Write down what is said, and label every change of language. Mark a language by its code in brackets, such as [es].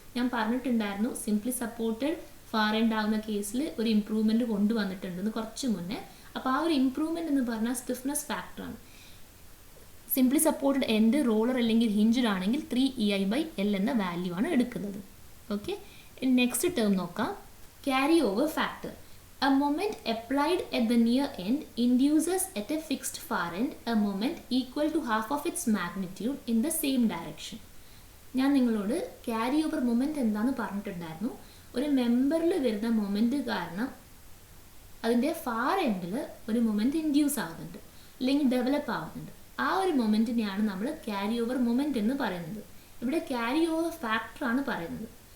[ml] ഞാൻ പറഞ്ഞിട്ടുണ്ടായിരുന്നു simply supported far end ആവുന്ന കേസിൽ ഒരു ഇമ്പ്രൂവ്മെൻറ്റ് കൊണ്ടുവന്നിട്ടുണ്ടെന്ന് കുറച്ച് മുന്നേ. അപ്പോൾ ആ ഒരു ഇമ്പ്രൂവ്മെൻറ്റ് എന്ന് പറഞ്ഞാൽ സ്റ്റിഫ്നെസ് ഫാക്ടറാണ്. സിംപ്ലി സപ്പോർട്ടഡ് എൻഡ് റോളർ അല്ലെങ്കിൽ ഹിഞ്ച്ഡ് ആണെങ്കിൽ 3EI/L എന്ന വാല്യൂ ആണ് എടുക്കുന്നത്. ഓക്കെ, നെക്സ്റ്റ് ടേം നോക്കാം. Carry over factor. [en] A moment applied at the near end induces at a fixed far end a moment equal to half of its magnitude in the same direction. [ml] ഞാൻ നിങ്ങളോട് carry over moment എന്താണെന്ന് പറഞ്ഞിട്ടുണ്ടായിരുന്നു. ഒരു മെമ്പറിൽ വരുന്ന moment കാരണം അതിൻ്റെ far എൻഡിൽ ഒരു മൊമെൻറ്റ് ഇൻഡ്യൂസ് ആവുന്നുണ്ട് അല്ലെങ്കിൽ ഡെവലപ്പ് ആവുന്നുണ്ട്. ആ ഒരു മൊമെൻറ്റിനെയാണ് നമ്മൾ ക്യാരി ഓവർ മൊമെൻറ്റ് എന്ന് പറയുന്നത്. ഇവിടെ ക്യാരി ഓവർ ഫാക്ടറാണ് പറയുന്നത്.